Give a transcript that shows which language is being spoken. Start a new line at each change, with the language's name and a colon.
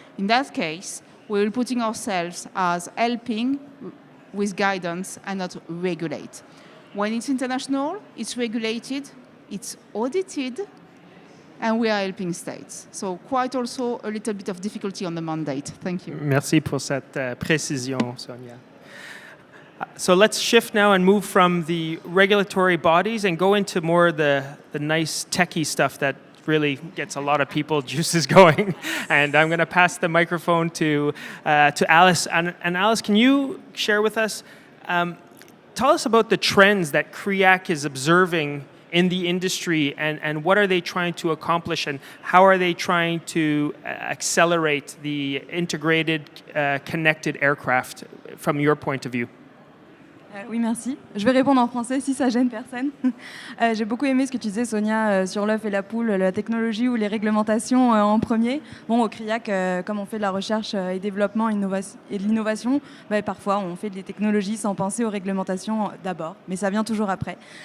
English: In that case, we're putting ourselves as helping with guidance and not regulate. When it's international, it's regulated, it's audited, and we are helping states. So quite also a little bit of difficulty on the mandate. Thank you.
French: Merci pour cette précision, Sonia.
English: So let's shift now and move from the regulatory bodies and go into more the nice techie stuff that really gets a lot of people juices going. And I'm going to pass the microphone to Alice. And Alice, can you share with us, tell us about the trends that CREAC is observing in the industry and what are they trying to accomplish and how are they trying to accelerate the integrated, connected aircraft from your point of view?
French: Oui, merci. Je vais répondre en français si ça gêne personne. J'ai beaucoup aimé ce que tu disais, Sonia, sur l'œuf et la poule, la technologie ou les réglementations en premier. Bon, au CREAC, comme on fait de la recherche et développement et de l'innovation, parfois on fait des technologies sans penser aux réglementations d'abord, mais ça vient toujours après.